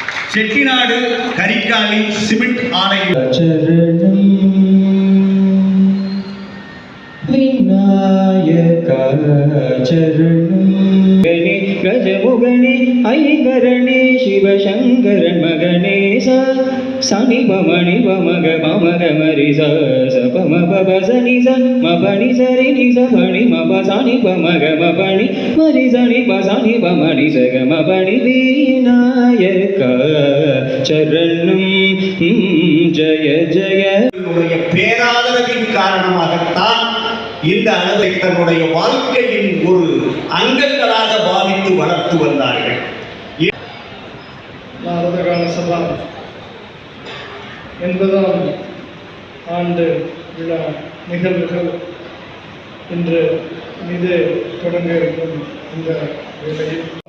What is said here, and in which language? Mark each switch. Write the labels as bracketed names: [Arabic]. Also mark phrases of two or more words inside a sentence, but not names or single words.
[Tamil] செட்டிநாடு கரிகாலி சிமெண்ட் ஆலை [Sanskrit] गजमुगणे ऐकरणे शिवशंकर मगणे सनि पमणि पमग पमग मरि स पम पप सनि स मपणि सरि नि स पणि मप सनि पमग मपणि मरि सनि प सनि पमणि स ग मपणि विनायक चरणं जय जय [Tamil] பேராதரவின் காரணமாகத்தான் இந்த அளவை தன்னுடைய வாழ்க்கையின் ஒரு அங்கங்களாக பாவித்து வளர்த்து வந்தார்கள். பாரதகால சபா 80ஆம் ஆண்டு விழா நிகழ்வுகள் இன்று மீது தொடங்க இருக்கும் இந்த வேளையில்